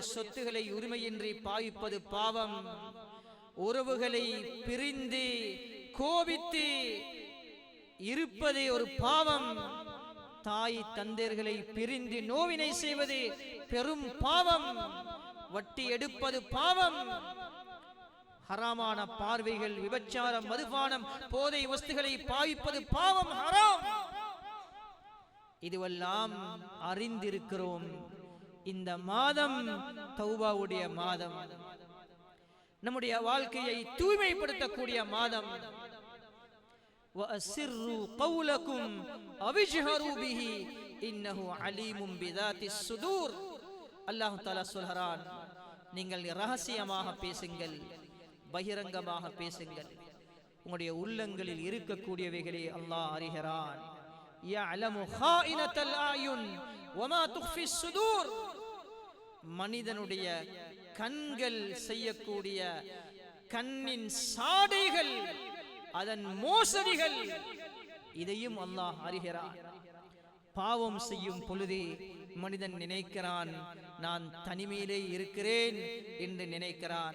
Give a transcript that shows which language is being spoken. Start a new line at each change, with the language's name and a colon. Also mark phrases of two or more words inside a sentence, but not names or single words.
Tamil: சொத்துக்களை உரிமையின்றி பாவிப்பது பாவம், உறவுகளை பிரிந்து கோபித்து இருப்பதே ஒரு பாவம், தாய் தந்தையர்களை பிரிந்து நோவினை செய்வது பெரும் பாவம், வட்டி எடுப்பது பாவம், ஹராமான பார்வைகள், விபச்சாரம், மதுபானம், போதை வஸ்துகளை பாவிப்பது பாவம், ஹராம். இதுவெல்லாம் அறிந்திருக்கிறோம். இந்த மாதம் தௌபாவுடைய மாதம், நம்முடைய வாழ்க்கையை தூய்மைப்படுத்தக்கூடிய மாதம்.
Arabic: وَأَسِرُّوا قَوْلَكُمْ أَوْ اجْهَرُوا بِهِ إِنَّهُ عَلِيمٌ بِذَاتِ الصُّدُورِ. الله تعالى
Tamil: சொல்கிறான், நீங்கள் ரகசியமாக பேசுங்கள், பகிரங்கமாக பேசுங்கள். உங்களுடைய உள்ளங்களில் இருக்கக்கூடியவைகளை அல்லாஹ் அறிகிறான்.
Arabic: يَعْلَمُ خَائِنَةَ الْأَعْيُنِ وَمَا تُخْفِي الصُّدُورُ.
Tamil: மனிதனுடைய கண்கள் செய்யக்கூடிய கண்ணின் சாடைகள், அதன் மோசடிகள், இதையும் அல்லாஹ் அறிகிறான். பாவம் செய்யும் பொழுதே மனிதன் நினைக்கிறான், நான் தனிமையிலே இருக்கிறேன் என்று நினைக்கிறான்.